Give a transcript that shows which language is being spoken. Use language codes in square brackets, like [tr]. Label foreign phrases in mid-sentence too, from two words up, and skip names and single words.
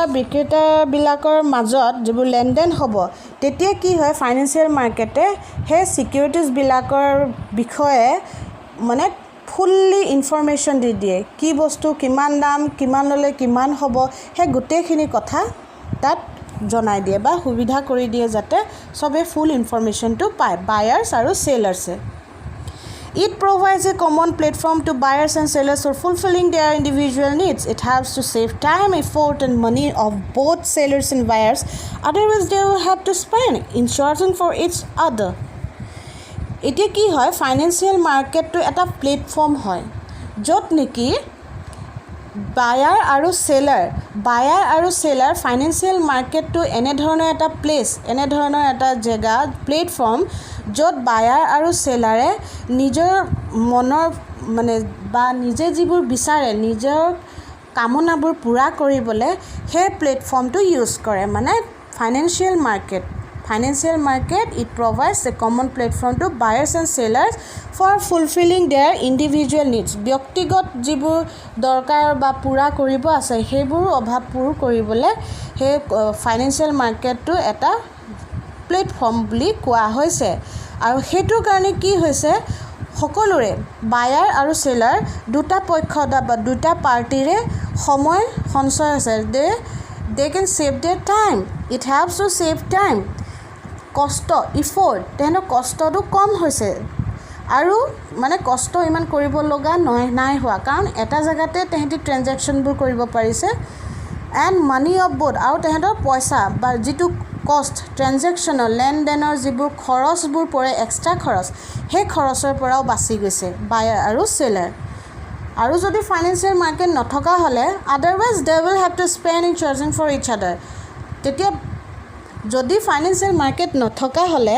[as] বিক্ৰেতাবিলাকৰ মাজত যিবোৰ লেনদেন হ'ব তেতিয়া কি হয় [en] financial market [as] সেই ছিকিউৰিটিজবিলাকৰ বিষয়ে মানে [en] fully information [as] দি দিয়ে কি বস্তু কিমান দাম কিমান ল'লে কিমান হ'ব সেই গোটেইখিনি কথা তাত জনাই দিয়ে বা সুবিধা কৰি দিয়ে যাতে চবে [en] full information [as] পায় বায়াৰ্ছ আৰু চেলাৰ্ছে [en] It provides a common platform to buyers and sellers for fulfilling their individual needs. It helps to save time, effort, and money of both sellers and buyers. Otherwise, they will have to spend in searching for each other. [as] এতিয়া কি হয় [en] financial market [as] এটা প্লেটফৰ্ম হয় য'ত নেকি বায়াৰ আৰু চেলাৰ [en] financial market [as] এনেধৰণৰ এটা জেগা প্লেটফৰ্ম য'ত বায়াৰ আৰু চেলাৰে নিজৰ মনৰ মানে বা নিজে যিবোৰ বিচাৰে নিজৰ কামনাবোৰ পূৰা কৰিবলৈ সেই প্লেটফৰ্মটো ইউজ কৰে মানে ফাইনেন্সিয়েল মাৰ্কেট [en] it provides a common platform to buyers and sellers for fulfilling their individual needs [as] ব্যক্তিগত যিবোৰ দৰকাৰ বা পূৰা কৰিব আছে সেইবোৰ অভাৱ পূৰ কৰিবলৈ সেই [en] financial market [as] এটা প্লেটফৰ্ম বুলি কোৱা হৈছে আৰু সেইটোৰ কাৰণে কি হৈছে সকলোৰে বায়াৰ আৰু সেলাৰ দুটা পক্ষ বা দুটা পাৰ্টিৰে সময় সঞ্চয় হৈছে [en] they can save their time it helps to save time [as] কষ্ট ইফৰ্ট তেহেঁতৰ কষ্টটো কম হৈছে আৰু মানে কষ্ট ইমান কৰিব লগা নাই হোৱা কাৰণ এটা জেগাতে তেহেঁতি ট্ৰেনজেকশ্যনবোৰ কৰিব পাৰিছে [en] and money of both [as] আৰু তেহেঁতৰ পইচা বা যিটো কষ্ট ট্ৰেনজেকশ্যনৰ লেনদেনৰ যিবোৰ খৰচবোৰ পৰে এক্সট্ৰা খৰচ সেই খৰচৰ পৰাও বাচি গৈছে বায়াৰ আৰু সেলাৰ আৰু যদি [en] financial market [as] নথকা হ'লে [en] otherwise they will have to spend in searching for each other [as] তেতিয়া যদি [en] financial market [as] নথকা হ'লে